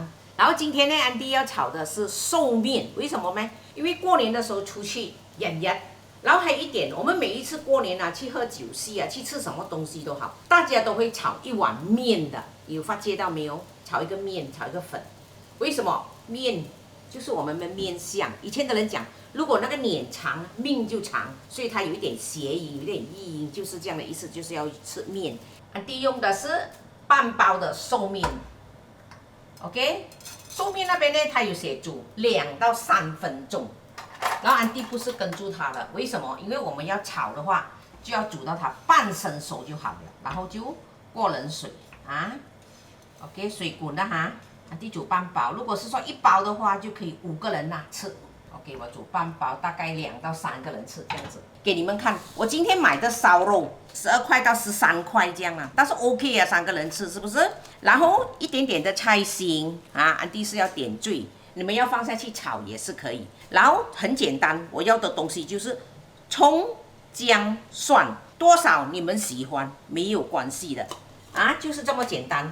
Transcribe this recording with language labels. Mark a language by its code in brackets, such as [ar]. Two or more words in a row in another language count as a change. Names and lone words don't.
[zh] 然後今天呢，安迪要炒的是壽面，為什麼呢？因為過年的時候出去演熱，然後還有一點，我們每一次過年啊，去喝酒席啊，去吃什麼東西都好，大家都會炒一碗面的。有發覺到沒有？炒一個面，炒一個粉。為什麼？面就是我們的面相。以前的人講，如果那個臉長，命就長，所以它有一點諧音，有一點意音，就是這樣的意思，就是要吃面。安迪用的是半包的壽面 ，OK。壽面那邊呢，它有寫煮2到3分鐘。然後安迪不是跟住它了，為什麼？因為我們要炒的話，就要煮到它半生熟就好了，然後就過冷水啊。OK， 水滾了哈，安迪煮半包。如果是說1包的話，就可以5個人吃。OK，我煮半包，大概2到3個人吃這樣子。給你們看，我今天買的燒肉12塊到13塊這樣啊，但是 OK 啊，3個人吃是不是？然後一點點的菜心啊，安迪是要點綴，你們要放下去炒也是可以。然後很簡單，我要的東西就是蔥、薑、蒜，多少你們喜歡沒有關係的啊，就是這麼簡單。